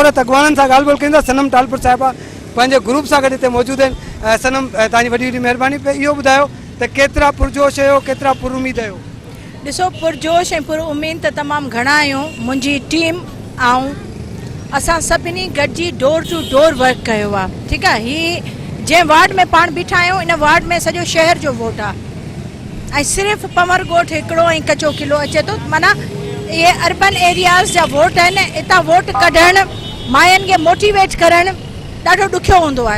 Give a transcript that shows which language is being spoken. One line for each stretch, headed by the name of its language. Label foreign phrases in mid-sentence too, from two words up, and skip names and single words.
Sindhi: औरत अॻवाननि सां ॻाल्हि ॿोल कंदा। सनम टालपुर साहिबा पंहिंजे ग्रुप सां गॾु हिते मौजूदु आहिनि। सनम, तव्हांजी वॾी वॾी महिरबानी। इहो ॿुधायो त केतिरा पुरजोश आहियो, केतिरा पुरुमीद आहियो? ॾिसो, पुरजोश ऐं पुर उमेद त तमामु घणा आहियूं। मुंहिंजी टीम ऐं असां सभिनी गॾिजी
English: door to door work
Sindhi: कयो आहे। ठीकु आहे। हीअ जंहिं वार्ड में पाण बीठा आहियूं इन वार्ड में सॼो शहर जो वोट आहे ऐं सिर्फ़ु पमर ॻोठ हिकिड़ो ऐं कचो किलो अचे थो। माना इहे
English: urban areas
Sindhi: जा वोट आहिनि। हितां वोट कढणु, माइयुनि खे मोटिवेट करणु ॾाढो ॾुखियो हूंदो आहे।